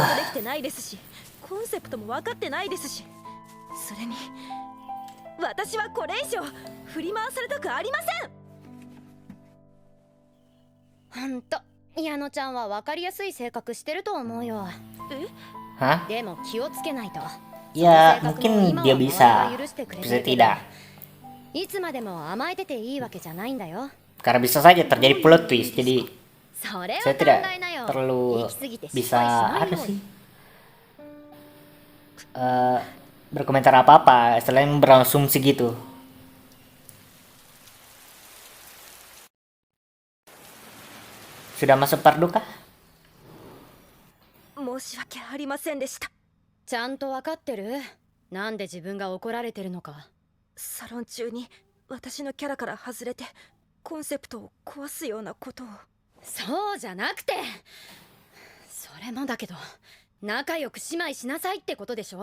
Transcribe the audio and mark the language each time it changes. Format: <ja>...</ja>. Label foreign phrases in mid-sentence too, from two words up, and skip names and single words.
<ja>仕事できてないですし、コンセプトも分かってないですし、それに私はこれ以上振り回されたくありません。ほんと矢野ちゃんは分かりやすい性格してると思うよ。 Hah? でも気をつけないと。</ja> <id>Ya, mungkin dia bisa, bisa tidak.</id> <ja>いつまでも甘えてていいわけじゃないんだよ。</ja> <id>Karena bisa saja terjadi</id> <en>plot twist,</en> <id>jadi</id> <ja>それを</ja> <id>saya</id> <ja>考</ja> <id>tidak</id> <ja>えなよ。</ja> <id>perlu</id> <ja>行き過ぎて失</ja> <id>bisa</id> <ja>敗しない</ja> <id>apa</id> <ja>よう</ja> <id>sih</id> <ja>に。</ja> <id>berkomentar apa-apa selain berasumsi gitu. Sudah masuk part 2 kah?</id> <ja>申し訳ありませんでした。ちゃんと分かってる？なんで自分が怒られてるのか。サロン中に私のキャラから外れてコンセプトを壊すようなことを。そうじゃなくて、それもだけど仲良く姉妹しなさいってことでしょ。</ja>